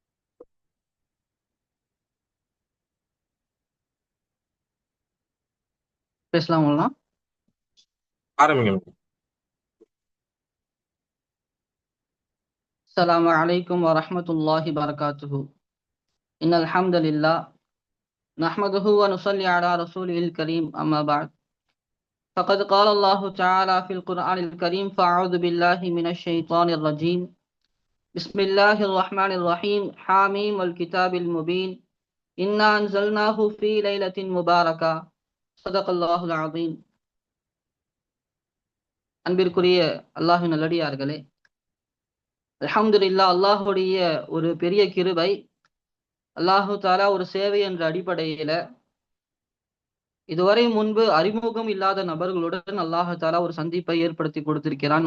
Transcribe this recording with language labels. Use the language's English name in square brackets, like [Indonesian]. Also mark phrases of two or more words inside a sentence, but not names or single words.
[Tamil] பேசலாம் மௌலானா. ஆரம்பிங்க. [Arabic] السلام عليكم ورحمة الله وبركاته. إن الحمد لله نحمده ونصلي على رسوله الكريم. أما بعد. فقد قال الله تعالى في القرآن الكريم فأعوذ بالله من الشيطان الرجيم بسم الله الرحمن الرحيم حاميم والكتاب المبين إنا أنزلناه في ليلة مباركة صدق الله العظيم. [Tamil] அன்பிற்குரிய அல்லாஹ்வின் நல்லடியார்களே, அல்ஹம்துலில்லாஹ், அல்லாஹுடைய ஒரு பெரிய கிருபை. [Arabic] الله تعالى [Tamil] ஒரு சேவை என்ற அடிப்படையில இதுவரை முன்பு அறிமுகம் இல்லாத நபர்களுடன் [Arabic] الله تعالى [Tamil] ஒரு சந்திப்பை ஏற்படுத்தி கொடுத்திருக்கிறான்.